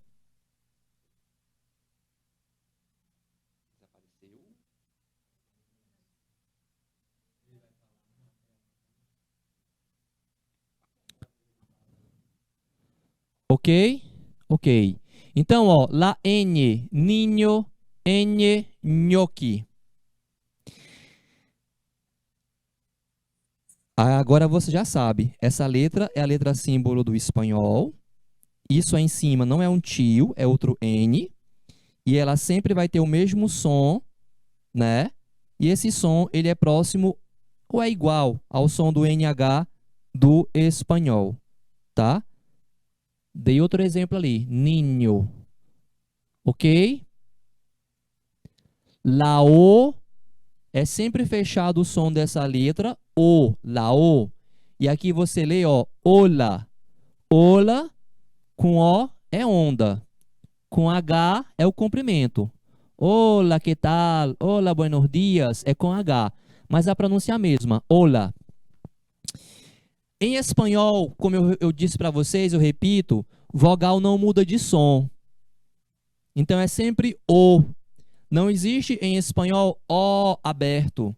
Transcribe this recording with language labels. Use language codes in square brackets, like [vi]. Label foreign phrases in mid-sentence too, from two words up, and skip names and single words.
[pt] Ok? Ok. Então, ó, [es] la N, niño, [pt] N, nhoque. Agora você já sabe, essa letra é a letra símbolo do espanhol. Isso aí em cima não é um tio, é outro N. E ela sempre vai ter o mesmo som, né? E esse som, ele é próximo ou é igual ao som do NH do espanhol, tá? Dei outro exemplo ali, niño. Ok? [es] La O [pt] é sempre fechado o som dessa letra, O, [es] la O. [pt] E aqui você lê, ó, ola. Ola, com O é onda. Com H é o comprimento. [es] Hola, que tal? Hola, buenos dias. [pt] É com H. Mas a pronúncia é a mesma. Hola. Em espanhol, como eu disse para vocês, eu repito, vogal não muda de som. Então é sempre O. Não existe em espanhol O aberto.